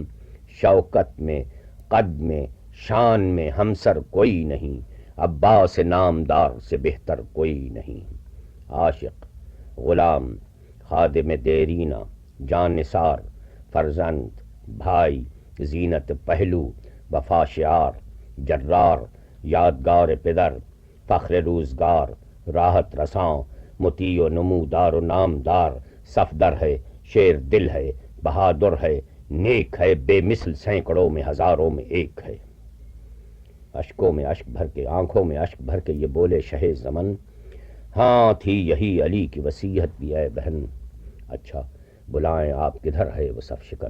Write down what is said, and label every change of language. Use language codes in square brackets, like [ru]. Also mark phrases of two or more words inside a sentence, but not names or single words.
[ur] شوکت میں قد میں شان میں ہمسر کوئی نہیں، عباس نامدار سے بہتر کوئی نہیں۔ عاشق غلام خادم دیرینہ جان نثار، فرزند بھائی زینت پہلو، وفا شعار جرار، یادگار پدر فخر روزگار، راحت رساں مطیع و نمودار و نامدار۔ صفدر ہے شیر دل ہے بہادر ہے، نیک ہے بے مثل سینکڑوں میں ہزاروں میں ایک ہے۔ اشکوں میں اشک بھر کے آنکھوں میں اشک بھر کے یہ بولے شہ زمن، ہاں تھی یہی علی کی وصیت بھی اے بہن۔ اچھا بلائیں آپ کدھر ہے وہ صف شکن؟